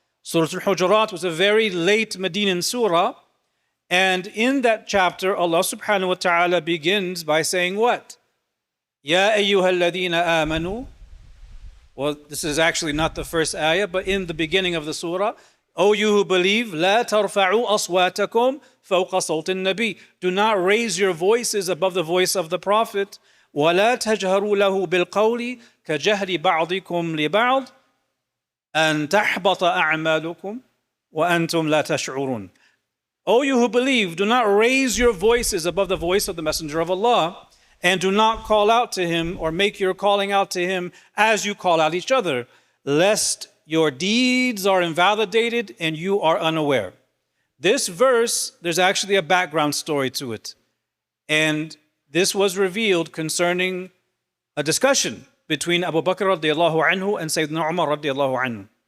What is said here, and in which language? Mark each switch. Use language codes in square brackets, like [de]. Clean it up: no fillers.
[en] Surah Al-Hujurat was a very late Medinan surah. And in that chapter, Allah subhanahu wa ta'ala begins by saying what? [ar] Ya ayyuha alladhina amanu. [en] Well, this is actually not the first ayah, but in the beginning of the surah, O you who believe, [ar] لا ترفعوا أصواتكم فوق صوت النبي. [en] Do not raise your voices above the voice of the Prophet. [ar] ولا تجهروا له بالقول كجهر بعضكم لبعض أن تحبط أعمالكم وأنتم لا تشعرون. [en] O you who believe, do not raise your voices above the voice of the Messenger of Allah, and do not call out to him or make your calling out to him as you call out each other, lest your deeds are invalidated and you are unaware. This verse, there's actually a background story to it. And this was revealed concerning a discussion between Abu Bakr radiallahu anhu and Sayyidina Umar radiallahu anhu.